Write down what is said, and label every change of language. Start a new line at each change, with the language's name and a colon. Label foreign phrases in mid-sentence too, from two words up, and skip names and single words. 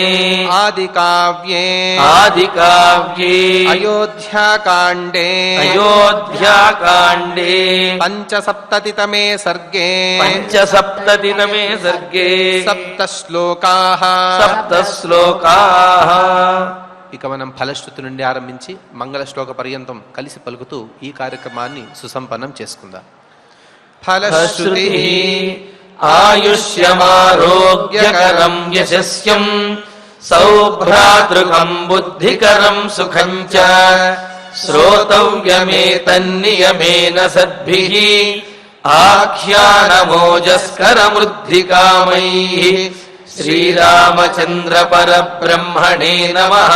Sanskrit: आदिकाव्ये अयोध्याकाण्डे अयोध्याकाण्डे पञ्चसप्ततितमे सर्गे पञ्चसप्ततितमे सर्गे सप्तश्लोकाः सप्तश्लोकाः
Telugu: ఇక మనం ఫలశ్రుతి నుండి ఆరంభించి మంగళ శ్లోక పర్యంతం కలిసి పలుకుతూ ఈ కార్యక్రమాన్ని సుసంపన్నం చేసుకుందాం.
Sanskrit: ఫలశ్రుతి ఆయుష్యమారోగ్యకరం యశస్యం సౌభ్రాతృకం బుద్ధికరం సుఖం చ శ్రోతవ్యమేతన్నియమేన సద్భిః ఆఖ్యానమోజస్కరమృద్ధికామైః శ్రీరామచంద్ర పరబ్రహ్మణే నమః.